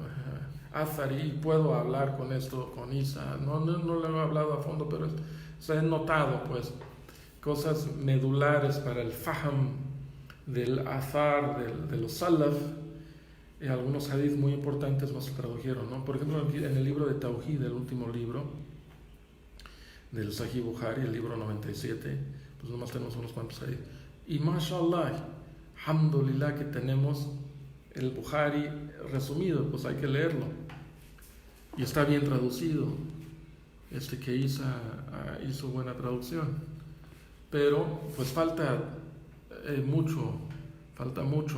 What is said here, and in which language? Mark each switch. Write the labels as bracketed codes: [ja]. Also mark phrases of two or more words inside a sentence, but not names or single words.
[es] Athari, y puedo hablar con esto, con Isa, no lo he hablado a fondo, pero he notado pues cosas medulares para el faham del Athar, de los Salaf. Algunos hadith muy importantes no se tradujeron, ¿no? Por ejemplo, en el libro de Tawhid, el último libro del Sahih Bukhari, el libro 97, pues nomás tenemos unos cuantos hadith. Y [ar] ما شاء الله، الحمد لله, [es] que tenemos el Bukhari resumido, pues hay que leerlo. Y está bien traducido. Que hizo buena traducción. Pero pues falta mucho.